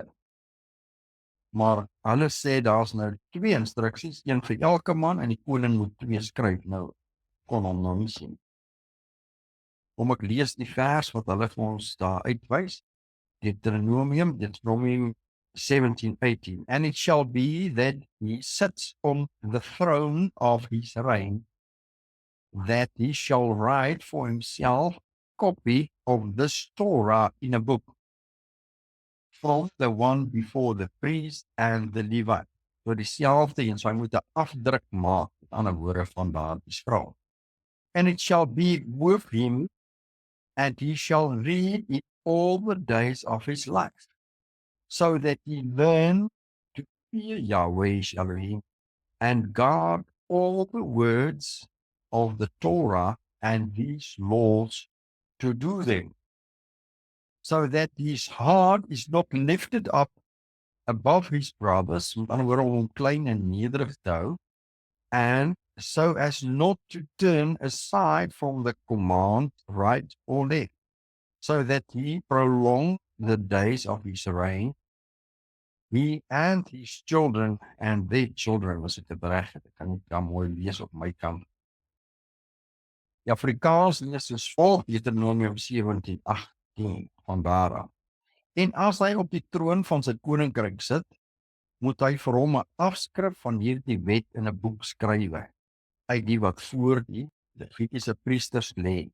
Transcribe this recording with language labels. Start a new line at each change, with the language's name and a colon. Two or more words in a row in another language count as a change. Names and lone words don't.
Afrikaans: Maar hulle sê daar's nou 2 instruksies, een vir elke man en die koning moet 2 skryf. Nou kon hom nou nie sien. Kom ek lees die vers wat hulle vir ons daar uitwys. Deuteronomium 17:18.
English: And it shall be that he sits on the throne of his reign, that he shall write for himself a copy of this Torah in a book, from the one before the priest and the Levite.
Afrikaans: So dieselfde en so hy moet 'n afdruk maak, met ander woorde van daardie scroll.
English: And it shall be with him, and he shall read it all the days of his life, so that he learn to fear Yahweh Elohim and guard all the words of the Torah and these laws to do them, so that his heart is not lifted up above his brothers,
Afrikaans: met ander woorde om hom klein en nederig te hou,
English: and so as not to turn aside from the command right or left, so that he prolong the days of his reign, he and his children and their children.
Afrikaans: Was dit 'n bereg? Ek kan nie dan mooi lees op my kant. Die Afrikaans lees soos volg, Deuteronomium 17:18 van daar af. En as hy op die troon van sy koninkryk sit, moet hy vir hom 'n afskrif van hierdie wet in 'n boek skrywe, uit die wat voor die Levitiese priesters lê.